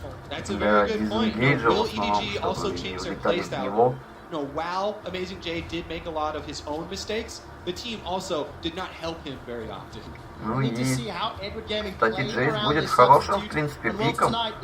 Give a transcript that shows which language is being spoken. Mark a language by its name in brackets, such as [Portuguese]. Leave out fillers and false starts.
[Russian] Да, дизенгейджа в основном, чтобы не улетали в него. [English] No, while Amazing J did make a lot of his own mistakes, the team also did not help him very often. [Russian] Ну и, кстати, Джейс будет хорошим, в принципе, пиком.